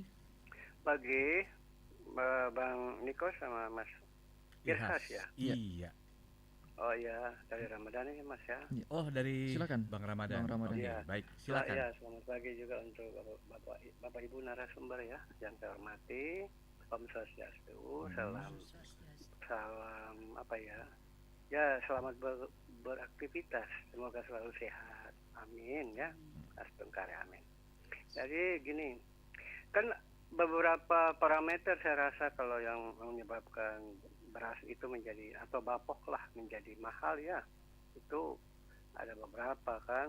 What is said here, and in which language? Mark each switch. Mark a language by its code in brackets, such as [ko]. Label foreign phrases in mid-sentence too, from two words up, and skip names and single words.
[id] Pagi, Bang Niko sama Mas Irhas ya? Iya. Oh ya, dari Ramadan ya Mas ya? Oh, dari silakan. Bang Ramadan. Oke, Ya. baik, silakan. Ya, selamat pagi juga untuk Bapak Ibu narasumber ya, yang saya hormati. [ban] Om Swastiastu, [id] salam apa ya? Ya, selamat beraktivitas. Semoga selalu sehat. Amin ya. Astungkare amin. Jadi gini, kan beberapa parameter saya rasa kalau yang menyebabkan beras itu menjadi atau bapok lah menjadi mahal ya, itu ada beberapa kan.